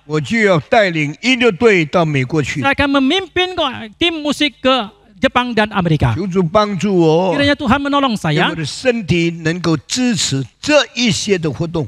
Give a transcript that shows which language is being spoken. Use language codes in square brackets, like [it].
[zh] 我就要带领音乐队到美国去。 [id] saya akan memimpin tim musik ke Jepang dan Amerika. [zh] 求主帮助我， [id] Kiranya Tuhan menolong [zh] 让 [id] saya [zh] 我的身体能够支持这一些的活动。